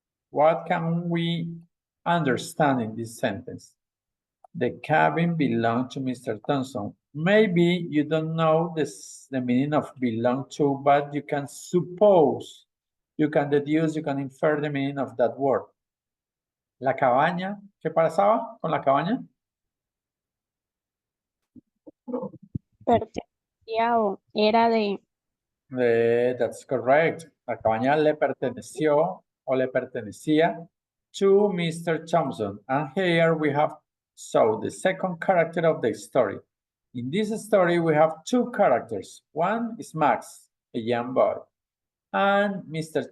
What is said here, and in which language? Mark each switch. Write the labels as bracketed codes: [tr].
[en] What can we understand in this sentence? The cabin belonged to Mr. Thompson. Maybe you don't know the meaning of belong to, but you can suppose, you can deduce, you can infer the meaning of that word. [es] La cabaña, ¿qué pasaba con la cabaña? Pertenecía o era de. [en] That's correct. [es] La cabaña le perteneció o le pertenecía [en] to Mr. Thompson. And here we have, so the second character of the story. In this story, we have two characters. One is Max, a young boy, and Mr.